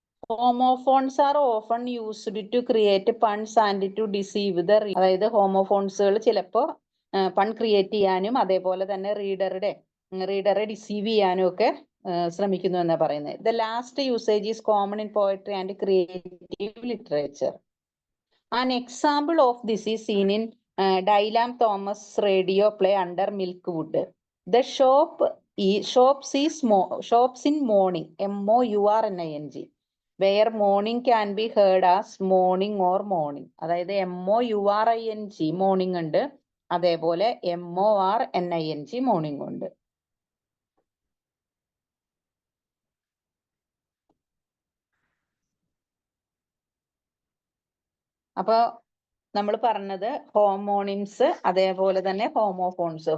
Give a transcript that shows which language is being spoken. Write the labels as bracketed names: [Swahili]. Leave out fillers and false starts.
[English] Homophones are often used to create puns and to deceive the reader. [Malayalam] അതായത് ഹോമോഫോൺസുകൾ ചിലപ്പോൾ പൺ create ചെയ്യാനും അതേപോലെ തന്നെ റീഡറെ ഡിസീവ് ചെയ്യാനും ഒക്കെ ശ്രമിക്കുന്നു എന്നാ പറയുന്നത്. [English] The last usage is common in poetry and creative literature. An example of this is seen in Dylan Thomas radio play Under Milkwood. The shops in morning, MOURNING, where morning can be heard as morning or morning. [Malayalam] അതായത് MOURING morning ഉണ്ട്, അതേപോലെ MORNING morning ഉണ്ട്. അപ്പൊ നമ്മൾ പറഞ്ഞത് homonyms അതേപോലെ തന്നെ homophones.